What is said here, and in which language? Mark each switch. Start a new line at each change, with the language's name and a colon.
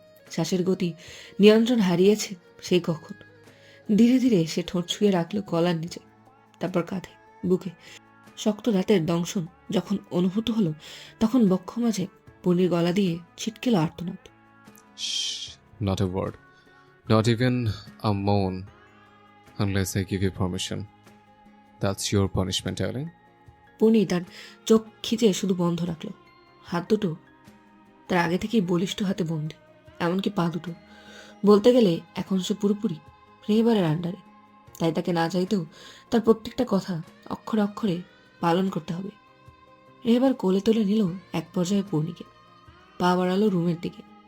Bangla: শ্বাসের গতি নিয়ন্ত্রণ হারিয়েছে সেই কখন। ধীরে ধীরে সে ঠোঁট ছুঁয়ে রাখলো গলার নিচে, তারপর কাঁধে, বুকে। শক্ত দাঁতের দংশন যখন অনুভূত হলো তখন বক্ষ মাঝে পূর্ণির গলা দিয়ে ছিটকেল আর্তনাদ।
English: Not a word, not even a moan, unless I give you permission. That's your punishment, darling.
Bangla: Purni তার চোখ খিচে শুধু বন্ধ রাখলো। হাত দুটো তার আগে থেকেই বলিষ্ঠ হাতে বন্দি, এমনকি পা দুটো। বলতে গেলে এখন সে পুরোপুরি রেহেবারের আন্ডারে। তাই তাকে না চাইতেও তার প্রত্যেকটা কথা অক্ষরে অক্ষরে পালন করতে হবে। রেহেবার কোলে তুলে নিল এক পর্যায়ে পূর্ণিকে, পা বাড়ালো রুমের দিকে।